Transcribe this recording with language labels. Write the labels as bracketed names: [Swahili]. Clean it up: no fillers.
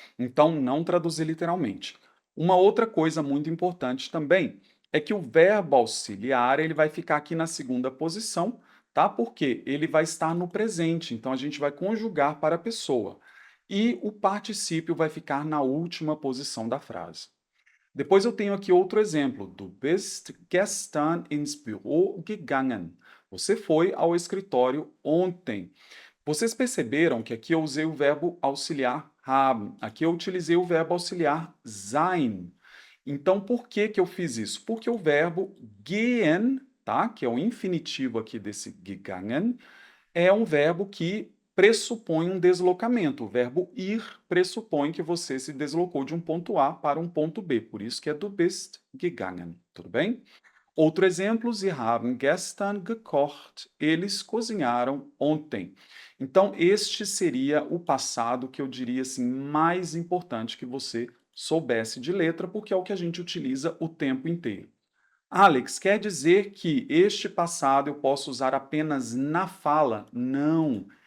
[Portuguese] Então, não traduzir literalmente. Uma outra coisa muito importante também é que o verbo auxiliar ele vai ficar aqui na segunda posição, tá? Porque ele vai estar no presente, então a gente vai conjugar para a pessoa. E o particípio vai ficar na última posição da frase. Depois eu tenho aqui outro exemplo. [German] Du bist gestern ins Büro gegangen. [Portuguese] Você foi ao escritório ontem. Vocês perceberam que aqui eu usei o verbo auxiliar haben. Aqui eu utilizei o verbo auxiliar sein. Então, por que que eu fiz isso? Porque o verbo gehen, tá? Que é o infinitivo aqui desse gegangen, é um verbo que pressupõe um deslocamento. O verbo ir pressupõe que você se deslocou de um ponto A para um ponto B. Por isso que é [German] du bist gegangen. [Portuguese] Tudo bem? Outro exemplo, [German] Sie haben gestern gekocht. [Portuguese] Eles cozinharam ontem. Então, este seria o passado que eu diria assim mais importante que você soubesse de letra, porque é o que a gente utiliza o tempo inteiro. Alex, quer dizer que este passado eu posso usar apenas na fala? Não.